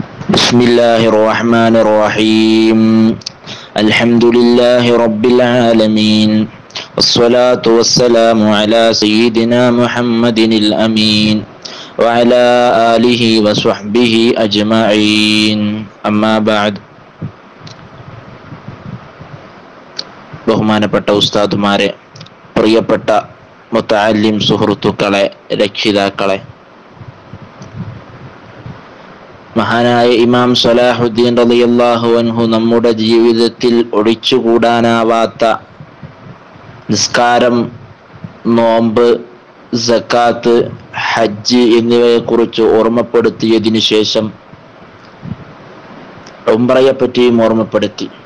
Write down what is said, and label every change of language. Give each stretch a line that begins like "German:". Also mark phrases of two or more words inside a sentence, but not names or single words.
Arabic: بسم الله الرحمن الرحيم. الحمد لله رب العالمين، والصلاة والسلام على سيدنا محمد الأمين وعلى آله وصحبه أجمعين. أما بعد.
Malayalam: ബഹുമാനപ്പെട്ട ഉസ്താദുമാരെ, പ്രിയപ്പെട്ട മുതഅല്ലിം സുഹൃത്തുക്കളെ, രക്ഷിതാക്കളെ, മഹാനായ ഇമാം സലാഹുദ്ദീൻ
Arabic: رضي الله عنه
Malayalam: നമ്മുടെ ജീവിതത്തിൽ ഒഴിച്ചുകൂടാനാവാത്ത നിസ്കാരം, നോമ്പ്, സക്കാത്ത്, ഹജ്ജ് എന്നിവയെക്കുറിച്ച് ഓർമ്മപ്പെടുത്തിയതിനു ശേഷം ഉംറയെപ്പറ്റിയും ഓർമ്മപ്പെടുത്തി.